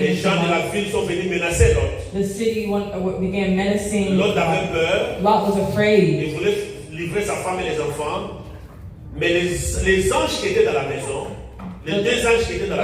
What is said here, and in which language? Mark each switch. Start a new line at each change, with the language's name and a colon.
French: Les gens de la ville sont venus menacer Lot.
English: The city began menacing.
French: Lot avait peur.
English: Lot was afraid.
French: Il voulait livrer sa femme et les enfants. Mais les anges qui étaient dans la maison, les deux anges qui étaient dans la